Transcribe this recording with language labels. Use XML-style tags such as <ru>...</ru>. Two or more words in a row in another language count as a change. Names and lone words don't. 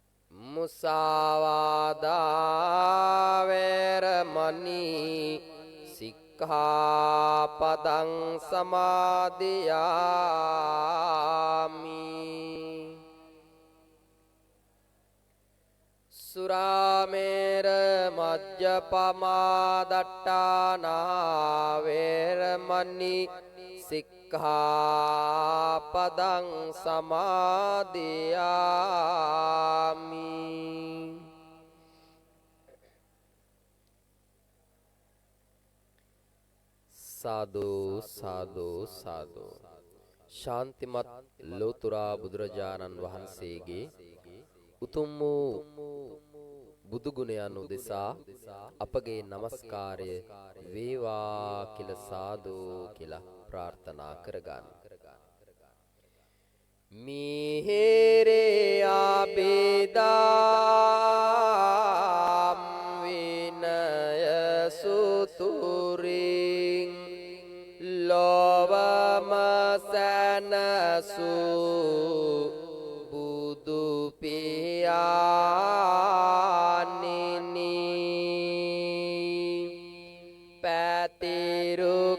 <pi>मुसावादा वैरमणि සික්ඛාපදං සමාදියාමි සුරාමේර මජ්ජපමා දට්ඨානා වේරමණී සික්ඛාපදං සමාදියාමි සාදු සාදු සාදු</pi> <si>ශාන්තිමත් ලෝතුරා බුදුරජාණන් වහන්සේගේ උතුම් වූ බුදු ගුණයන් උදෙසා අපගේ নমස්කාරය වේවා කියලා සාදු කියලා ප්‍රාර්ථනා කරගන්න. මිහෙරේ ආබේදාම් විනය සුතුරින් ලෝවම සනසු බුදු පියාණෙනි පැතිරු</si>